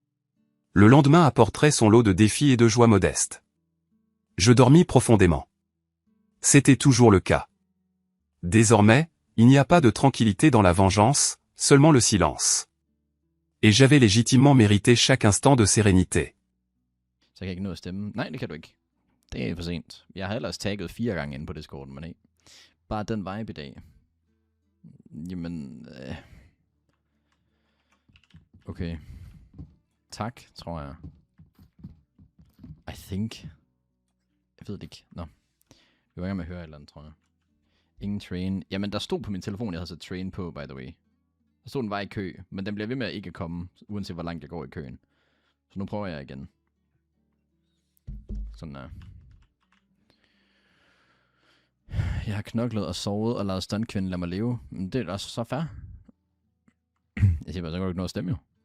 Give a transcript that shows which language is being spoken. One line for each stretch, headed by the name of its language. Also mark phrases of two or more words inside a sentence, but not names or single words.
French: Le lendemain apporterait son lot de défis et de joies modestes. Je dormis profondément. C'était toujours le cas. Désormais, il n'y a pas de tranquillité dans la vengeance, seulement le silence. Et j'avais légitimement mérité chaque instant de sérénité.
Danish: Så jeg kan ikke nå at stemme. Nej, det kan du ikke. Det er for sent. Jeg har ellers tagget 4 gange inde på Discorden, men bare den vibe i dag. Jamen, okay. Tak, tror jeg.
English: I think.
Danish: Jeg ved det ikke. Nå. Vi var i gang med at høre et eller andet, tror jeg. Ingen train. Jamen, der stod på min telefon, jeg havde sat train på,
English: by the way.
Danish: Der stod, den var i kø, men den bliver ved med at ikke komme, uanset hvor langt jeg går i køen. Så nu prøver jeg igen. Sådan der. Jeg har knoklet og sovet og lavet stuntkvinden lade mig leve. Men det er også så fair. Jeg siger bare, så kan du ikke nå at stemme jo.